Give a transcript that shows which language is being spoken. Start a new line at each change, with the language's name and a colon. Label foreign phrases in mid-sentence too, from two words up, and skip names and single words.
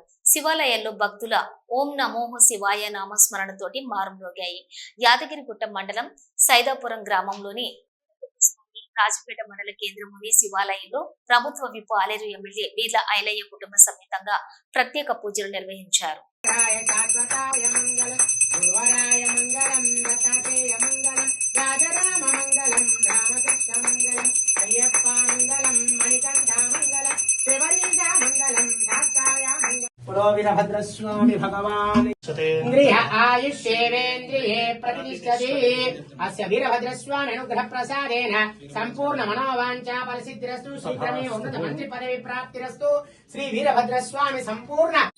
Telugu: శివాలయాల్లో భక్తుల
Sanskrit: ఓం నమో శివాయ
Telugu: నామస్మరణతోటి మారుమ్రోగాయి. యాదగిరిగుట్ట మండలం సైదాపురం గ్రామంలోని రాజపేట మండల కేంద్రంలోని శివాలయంలో ప్రభుత్వ విప్ ఆలేరు ఎమ్మెల్యే వీర్ల ఐలయ్య కుటుంబ సమేతంగా ప్రత్యేక పూజలు నిర్వహించారు.
Sanskrit: वीरभद्रस्वामी भगवान इंद्रिय आयुष्येवेन्द्रिये प्रतिष्ठति अस्य वीरभद्रस्वामी अनुग्रह प्रसादेन संपूर्ण मनोवांछा फलसिद्धिरस्तु शीघ्रमेव उन्नत मंत्री पदवी प्राप्तिरस्तु श्री वीरभद्रस्वामी संपूर्ण